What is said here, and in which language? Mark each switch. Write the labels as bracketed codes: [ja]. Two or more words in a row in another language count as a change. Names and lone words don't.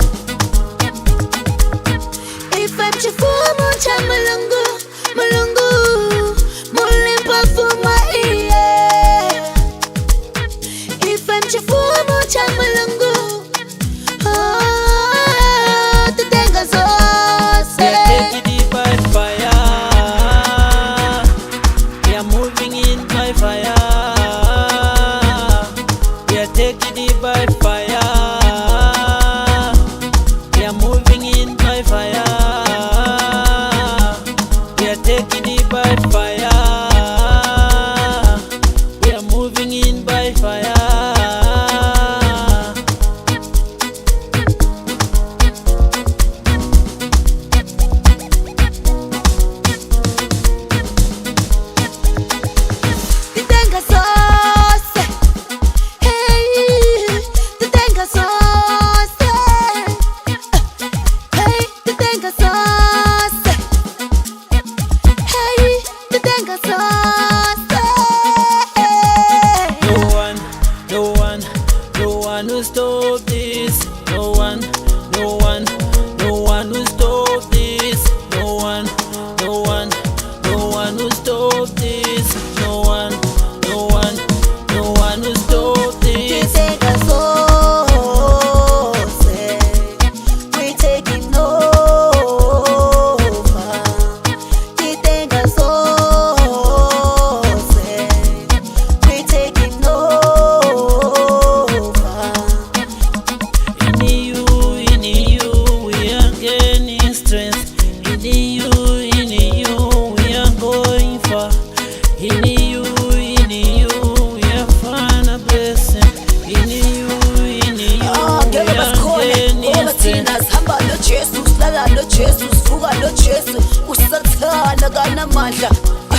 [ny] Ifem chifumu cha Mulungu, Mulungu, mulimpa fuma iye. Ifem chifumu cha Mulungu, oh, titenga [en] We [ny] zose. [en] are taking it by fire. We are moving in by fire. We are taking it by fire. We are moving in by fire. We are taking it by fire. We are moving in by fire. [ny] Titenga zose. Hey, titenga zose. Hey, titenga zose. Hey, titenga zose. [en] No one, no one, no one will stop this. No one, no one, no one will stop this. No one, no one, no one will stop this. No one, no one, no one will stop this. [ny] Titenga zose. [en] We taking over. [ny] Titenga zose. [en] We taking over. In you, we are gaining strength. In you, we are going far. In you, we are find a blessing. In you, we [nd] Ngeke [en] are [nd] basikhone [en] gaining [nd] ngoba [en] strength. [nd] thina sihamba lo Jesu, silala lo Jesu, sivuka lo Jesu, usathana kanamandla.